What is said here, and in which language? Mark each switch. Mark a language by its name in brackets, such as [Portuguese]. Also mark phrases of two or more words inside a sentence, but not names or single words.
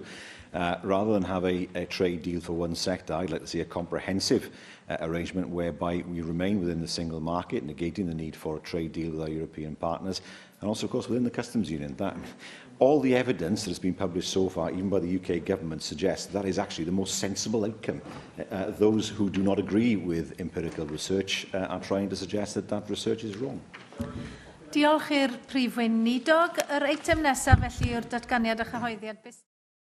[English] Rather than have a trade deal for one sector, I'd like to see a comprehensive arrangement whereby we remain within the single market, negating the need for a trade deal with our European partners, and also, of course, within the customs union. All the evidence that has been published so far, even by the UK government, suggests that is actually the most sensible outcome. Those who do not agree with empirical research are trying to suggest that that research is wrong. [Welsh] Diolch i'r Prif Weinidog. Yr eitem nesaf felly yw'r datganiad a chyhoeddiad.